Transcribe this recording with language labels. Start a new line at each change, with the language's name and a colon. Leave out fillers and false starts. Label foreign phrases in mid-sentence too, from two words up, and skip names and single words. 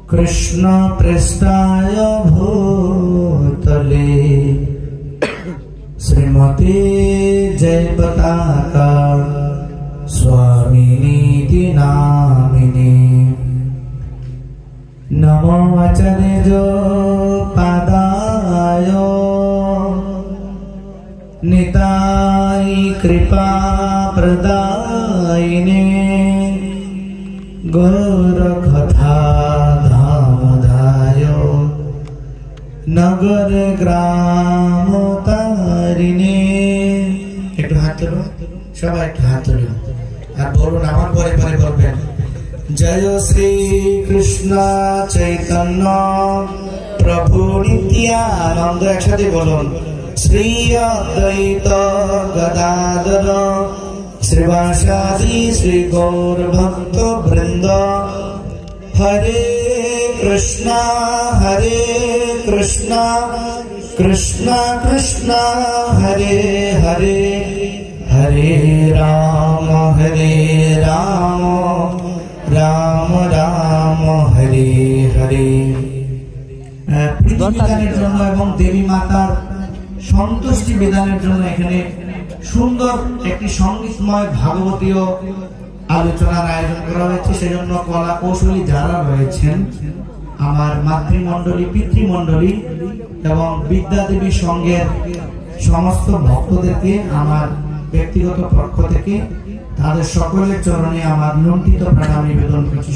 Sanskrit: कृष्ण पृष्ठाय भूतले श्रीमती जय पताका स्वामिनीति नामिनी नमो आचार्य पादाय निताय कृपा प्रदायिने गौरकथा धामधाय नगर ग्राम तारिणे
Bangla: একটু হাত তুলো সবাই একটু হাত তুলো আর বলুন আমার পরে পরে বলবেন
Sanskrit: जय श्री कृष्ण चैतन्य प्रभु नित्यानंद
Hindi: एक साथ बोलूं
Sanskrit: श्री अद्वैत गदाधर श्रीवासादि श्री गौर भक्त वृंद हरे कृष्णा कृष्णा कृष्णा हरे हरे हरे राम राम राम हरे हरे
Bangla: বিধানের জন্য এবং দেবী মাতার সন্তুষ্টি বিধানের জন্য এখানে সুন্দর একটি সঙ্গীতময় ভাগবতীয় আলোচনার আয়োজন করা হয়েছে। সেজন্য কলা কৌশলী যারা রয়েছেন আমার মাতৃমণ্ডলী পিতৃমণ্ডলী এবং বিদ্যাদেবী সংঘের সমস্ত ভক্তদেরকে আমার ব্যক্তিগত পক্ষ থেকে তাদের সকলের চরণে আমার লুণ্ঠিত প্রণাম নিবেদন করছি।